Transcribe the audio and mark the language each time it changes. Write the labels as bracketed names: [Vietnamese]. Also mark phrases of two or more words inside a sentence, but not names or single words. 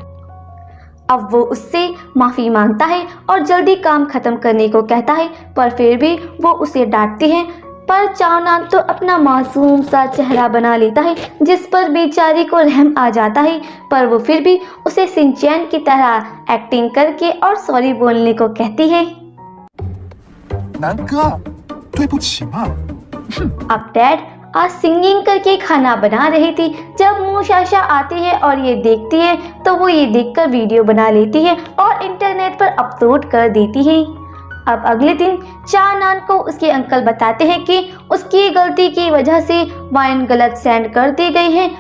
[Hindi] अब वो उससे माफ़ी मांगता है और जल्दी काम ख़त्म करने को कहता है, पर फिर भी वो उसे डांटती है। पर चाओनान तो अपना मासूम सा चेहरा बना लेता है जिस पर बेचारी को रहम आ जाता है, पर वो फिर भी उसे शिनचैन की तरह एक्टिंग करके और सॉरी बोलने को कहती है। [Chinese] 南哥，对不起嘛。 [Hindi] अब डैड आज सिंगिंग करके खाना बना रही थी। जब मूशाशा आती है और ये देखती है तो वो ये देखकर वीडियो बना लेती है और इंटरनेट पर अपलोड कर देती है। अब अगले दिन चाओनान को उसके अंकल बताते हैं कि उसकी गलती की वजह से वाइन गलत सेंड कर दी गई है।